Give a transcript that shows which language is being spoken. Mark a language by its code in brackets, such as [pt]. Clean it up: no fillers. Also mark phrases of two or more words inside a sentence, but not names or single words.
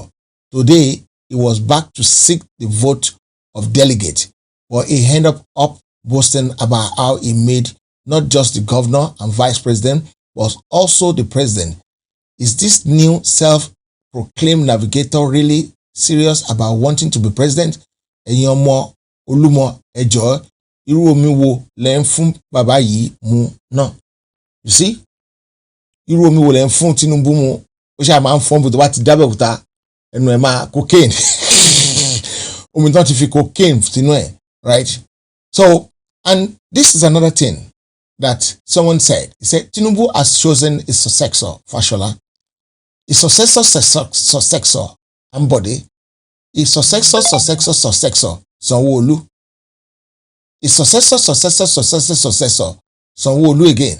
[en] Today, he was back to seek the vote of delegates, but he ended up boasting about how he made not just the governor and vice president, but also the president. Is this new self-proclaimed navigator really serious about wanting to be president? [yo] Eyomo Olumo Ejo, irú omi wo lẹ́ ń fún bàbá yìí mu náà? [en] You see? [yo] Irú omi wo lẹ́ ń fún Tinubu mu? Ó ṣáà máa ń fọ́n bó tó bá ti d'Abẹ́òkúta ẹnu ẹ̀ máa cocaine. Omi tán ti fi cocaine sínú ẹ̀, [en] right? So, and this is another thing that someone said. He said, Tinubu has chosen his successor, Fashola. His successor, Ambode. His successor, Sanwo-Olu. His successor, Sanwo-Olu again.